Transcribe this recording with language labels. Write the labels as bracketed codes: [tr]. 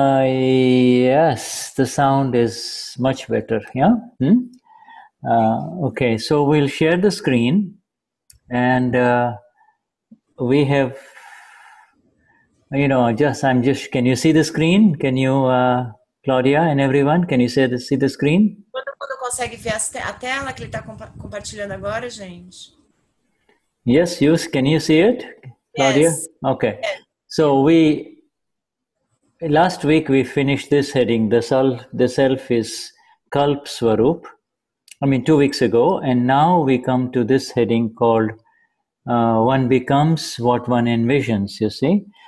[en] Yes, the sound is much better. Yeah. Okay, so we'll share the screen, and we have, can you see the screen? Can you, Claudia and everyone, can you see the screen? [pt] Todo mundo consegue ver a tela que ele está compartilhando agora, gente? [en] Yes, can you see it, Claudia? Yes. Okay. Yes. So last week we finished this heading, the self is Kalp Swarup. 2 weeks ago, and now we come to this heading called one becomes what one envisions, you see.